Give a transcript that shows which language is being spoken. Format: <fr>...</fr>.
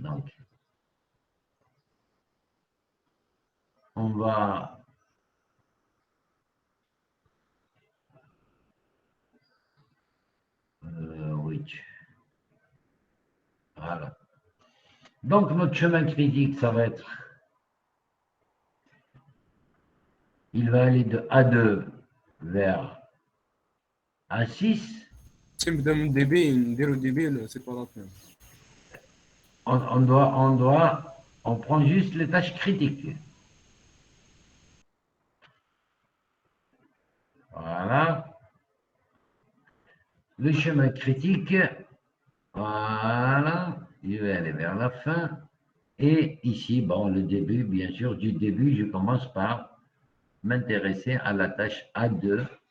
<fr>Donc, on va oui. Voilà. Donc, notre chemin critique, ça va être, il va aller de A2 vers A6.</fr> <ar>نبدا من ديبي نديرو ديبي سيباراتمون.</ar> <fr>On prend juste les tâches critiques. Voilà. Le chemin critique, voilà, je vais aller vers la fin. Et ici, bon, le début, bien sûr, du début, je commence par m'intéresser à la tâche A2.</fr>